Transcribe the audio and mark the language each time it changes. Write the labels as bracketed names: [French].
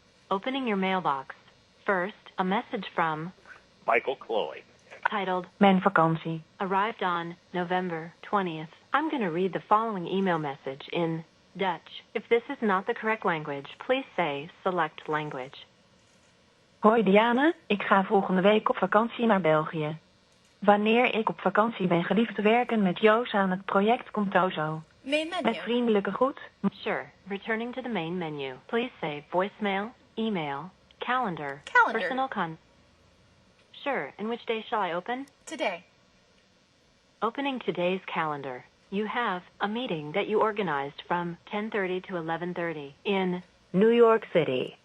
[English] Opening your mailbox. First, a message from Michael Chloe. Titled, [Dutch] Mijn vakantie. [English] Arrived on November 20th. I'm going to read the following email message in Dutch. If this is not the correct language, please say select language. [Dutch] Hoi Diane, ik ga volgende week op vakantie naar België. Wanneer ik op vakantie ben geliefd te werken met Joos aan het project Contoso. [English] Main menu. [Dutch] Met vriendelijke groet. [English] Sure. Returning to the main menu. Please say voicemail, email, calendar, personal Sure. And which day shall I open? Today. Opening today's calendar. You have a meeting that you organized from 10:30 to 11:30 in New York City.